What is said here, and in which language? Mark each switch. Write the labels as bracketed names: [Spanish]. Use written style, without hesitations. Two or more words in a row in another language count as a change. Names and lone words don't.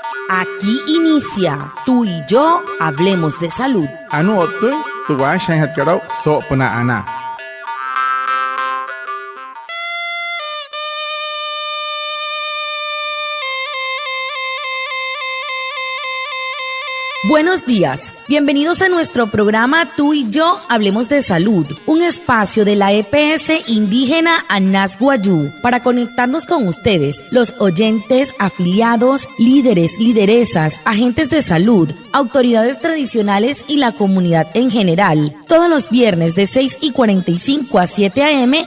[Spanish] Aquí inicia Tú y yo hablemos de salud. [Wayuu] Anu otu tuwa shanhat karau so puna ana. [Spanish] Buenos días, bienvenidos a nuestro programa Tú y yo hablemos de salud, un espacio de la EPS indígena Anas Guayú para conectarnos con ustedes, los oyentes, afiliados, líderes, lideresas, agentes de salud, autoridades tradicionales y la comunidad en general, todos los viernes de 6:45 a 7 a.m.